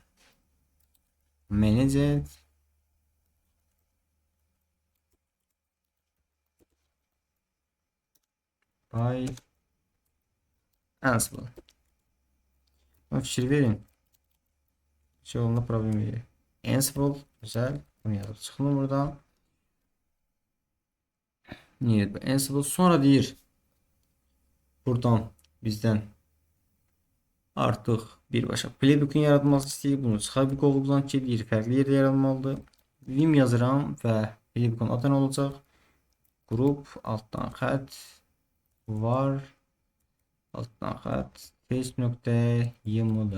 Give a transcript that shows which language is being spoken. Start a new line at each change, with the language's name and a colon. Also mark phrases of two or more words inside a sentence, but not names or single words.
English: Manage by Ansible.
Azerbaijani: Buna fikir verin.
Turkish: Şey olma problemi değil. Ansible güzel. Bunu yazıp çıkalım buradan. Niye?
Azerbaijani: Ansible sonra deyir. Buradan bizden artıq birbaşa playbook'un yaratılması istəyir. Bunu çıxa bir qovluqdan ki, bir fərqli yerdə yaranmalıdır. Vim yazıram və playbook'un adı nə olacaq? Grup altdan xətt var altdan xətt test.yml.